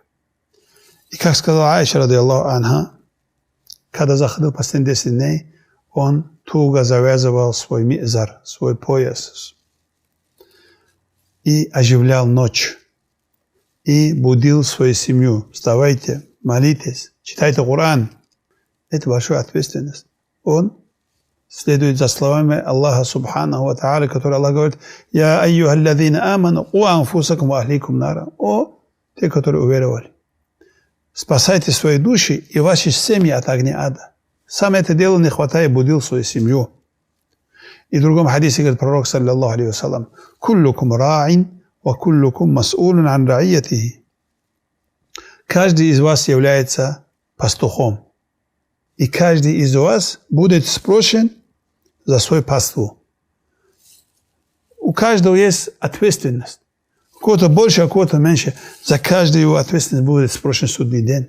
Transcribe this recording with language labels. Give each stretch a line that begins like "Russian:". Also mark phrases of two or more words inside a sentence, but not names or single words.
Russian: И как сказала Аиша,
Arabic: رضي الله عنها,
Russian: когда заходил последние 10 дней, он туго завязывал свой мизар, свой пояс, и оживлял ночь, и будил свою семью. Вставайте, молитесь, читайте Коран. Это ваша ответственность. Он следует за словами Аллаха
Arabic: سبحانه وتعالى,
Russian: который Аллах говорит:
Arabic: «يا أيها الذين آمنوا قوا أنفسكم وأهليكم نارا».
Russian: О, те, которые уверовали. Спасайте свои души и ваши семьи от огня ада. Сам это дело не хватает, будил свою семью. И в другом хадисе говорит пророк,
Arabic: صلى الله عليه وسلم: «كلكم راع وكلكم مسؤول عن رعيته».
Russian: Каждый из вас является пастухом. И каждый из вас будет спрошен за свой паству. У каждого есть ответственность. У кого-то больше, а у кого-то меньше. За каждую его ответственность будет спрошен судный день.